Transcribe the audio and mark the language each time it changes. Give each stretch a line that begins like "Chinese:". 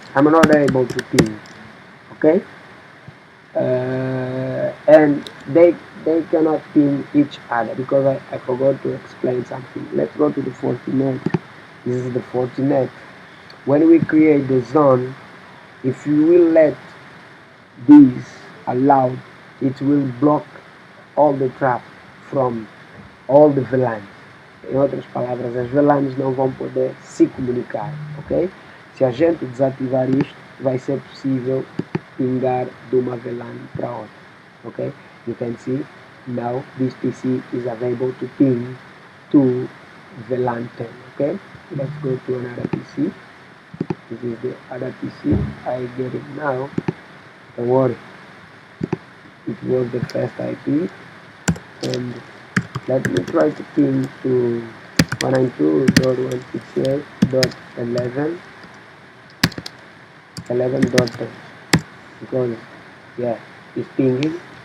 English: I'm not able to ping. Okay, and they cannot ping each other because I forgot to explain something. Let's go to the FORTIGATE. This is the FORTIGATE. When we create the zone, if you will let this allowed, it will block all the traffic from all the VLANs.
Portuguese: Em outras palavras, as VLANs não vão poder se comunicar, ok? Se a gente desativar isto, vai ser possível pingar de uma VLAN para outra, ok?
English: You can see now this PC is available to ping to VLAN 10, okay? Let's go to another PC. This is the other PC. I get it now. Don't worry. It was the first IP, and let me try to ping to 192.168.11.10 because yeah, it's pinging.